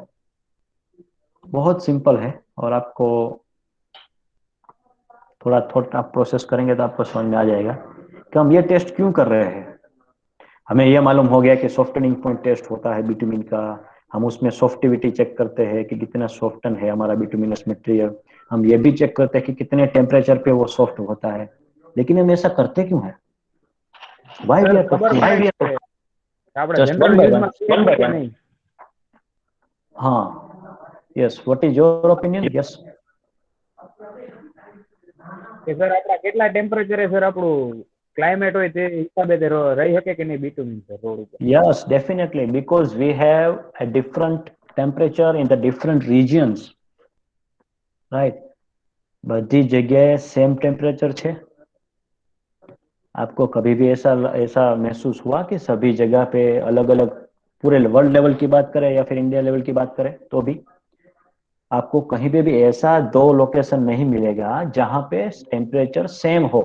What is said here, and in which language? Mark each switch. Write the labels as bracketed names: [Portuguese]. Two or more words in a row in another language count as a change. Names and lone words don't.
[Hindi] बहुत सिंपल है, और आपको थोड़ा थोड़ा प्रोसेस करेंगे तो आपको समझ में आ जाएगा कि हम ये टेस्ट क्यों कर रहे हैं. हमें यह मालूम हो गया कि [English] softening point test [Hindi] होता है बिटुमिन का. हम उसमें सॉफ्टिविटी चेक करते हैं कि कितना सॉफ्टन है हमारा [English] bituminous material. [Hindi] हम ये भी चेक करते हैं कि कितने टेम्परेचर पे वो सॉफ्ट होता है. लेकिन हम ऐसा करते क्यों है? [English] Why we Sir, are [Gujarati] ખબર [Hindi] करते [Gujarati] પડે [Hindi] हैं? [Gujarati] કે આપણે [English] Just general one by use one. [Gujarati] માં કરીએ કે નહીં. [Hindi] हाँ, [English] yes. What is your opinion? Yes. [Gujarati] કે સર આપણા કેટલા ટેમ્પરેચરે સર આપણું ક્લાઇમેટ હોય તે હિસાબે તે રહી શકે કે નહીં bitumen સર રોડ ઉપર? [English] Yes, definitely, because we have a different temperature in the different regions, right? [Hindi] बधी जगह [English] same temperature [Hindi] छे? आपको कभी भी ऐसा ऐसा महसूस हुआ कि सभी जगह पे अलग अलग, पूरे [English] world level [Hindi] की बात करें या फिर [English] India level [Hindi] की बात करें, तो भी आपको कहीं पे भी ऐसा दो लोकेशन नहीं मिलेगा जहां पे टेम्परेचर सेम हो.